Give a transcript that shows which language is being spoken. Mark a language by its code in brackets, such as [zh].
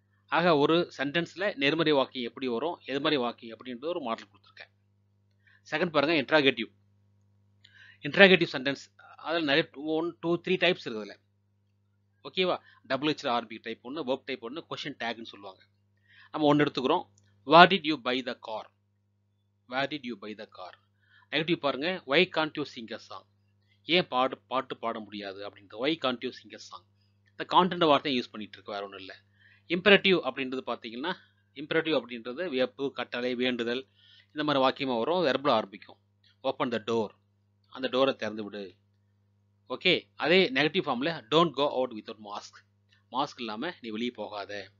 [ta] ஆக ஒரு சென்டென்ஸ்ல நேர்மறை வாக்கியம் எப்படி வரும், எதிர்மறை வாக்கியம் அப்படின்றது ஒரு மாடல் கொடுத்துருக்கேன். செகண்ட் பாருங்க, இன்ட்ராகேட்டிவ் சென்டென்ஸ். அதில் நிறைய 1, 2, 3 டைப்ஸ் இருக்குதுல. ஓகேவா? WHRB டைப் ஒன்று, வெர்ப் டைப் ஒன்று, கொஸ்டின் டேக்னு சொல்லுவாங்க. நம்ம ஒன்று எடுத்துக்கிறோம். [en] Where did you buy the car? Where did you buy the car? [ta] Negative பாருங்க. [en] Why can't you sing a song? [ta] ஏன் பாட்டு பாட முடியாது அப்படின்றது. [en] Why can't you sing a song? [ta] இந்த கான்டென்ட் வார்த்தையை யூஸ் பண்ணிட்டு இருக்கு, வேற ஒன்றும் இல்லை. இம்பரேட்டிவ் அப்படின்றது பார்த்தீங்கன்னா இம்பரேட்டிவ் அப்படின்றது வியப்பு, கட்டளை, வேண்டுதல் இந்த மாதிரி வாக்கியமாக வரும். வெர்பில் ஆரம்பிக்கும். [en] open the door, [ta] அந்த டோரை திறந்து விடு. ஓகே, அதே நெகட்டிவ் ஃபார்மில் [en] don't go out without mask, [ta] mask இல்லாமல் நீ வெளியே போகாத.